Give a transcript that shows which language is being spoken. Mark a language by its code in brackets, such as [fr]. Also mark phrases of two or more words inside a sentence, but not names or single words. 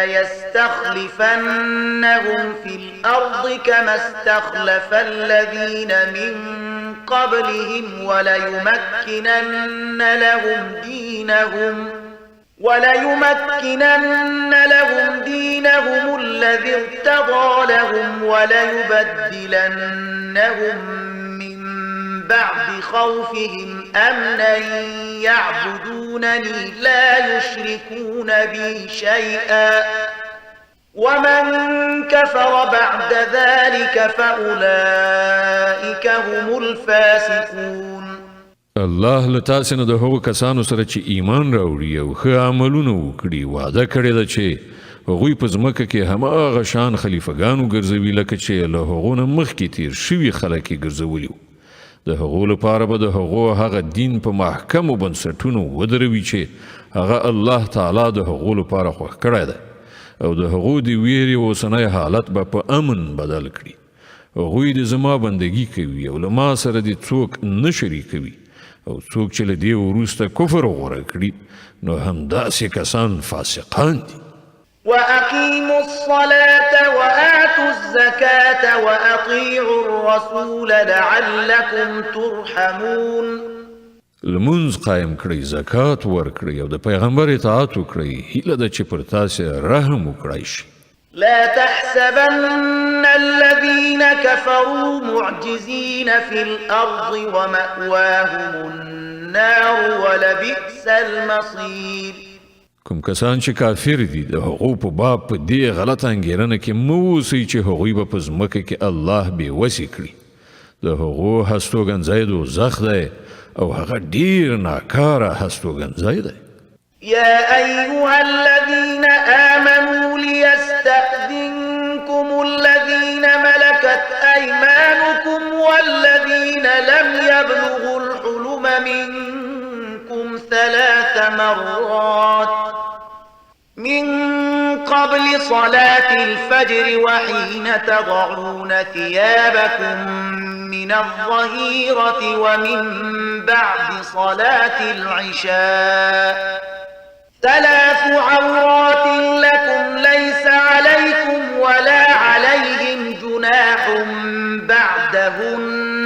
[ar] ليستخلفنهم في الأرض كما استخلف الذين من قبلهم وليمكنن لهم دينهم الذي ارتضى لهم وليبدلنهم بعد خوفهم أمنا يعبدونني لا يشركون بي شيئا ومن كفر بعد ذلك فأولئك هم الفاسقون. [ps] الله له تاسې نه د هغو کسانو سره چې ایمان راوړي او ښه عملونه وکړي وعده کړې ده چې هغوی په ځمکه کې هماغه شان خلیفګانو ګرځوي لکه چې له هغو نه مخکې تیر شوي خلک یې ګرځولي وو. د هغو لپاره به د هغو هغه دین په محکمو بنسټونو ودروي چې هغه الله تعالی د هغو لپاره خوښ کړی دی او د هغو د ویرې اوسنی حالت به په امن بدل کړي. هغوی د زما بندګي کوي او له ما سره د څوک نه شریکوي او څوک چې له دې وروسته کفر غوره کړي نو همداسې کسان فاسقان دي. [ar] وأقيموا الصلاة وآتوا الزكاة وأطيعوا الرسول لعلكم ترحمون. [ps] لمونځ قایم کړئ، زکات ورکړئ او د پیغمبر اطاعت وکړئ، هیله ده چې پر تاسې رحم وکړی شي. [ar] لا تحسبن الذين كفروا معجزين في الأرض ومأواهم النار ولبئس المصير. [ps] کوم کسان چې کافر دي د هغو په باب په دې غلط انګیرنه کې مه اوسئ چې هغوی به په ځمکه کې الله بېوسې کړي. د هغو هستوګنځی دوزخ دی او هغه ډیر ناکاره هستوګنځی دی. [ar] يا أيها الذين آمنوا ليستأذنكم الذين ملكت أيمانكم والذين لم يبلغوا الحلم منكم 3 مرات من قبل صلاة الفجر وحين تضعون ثيابكم من الظهيرة ومن بعد صلاة العشاء 3 عورات لكم ليس عليكم ولا عليهم جناح بعدهن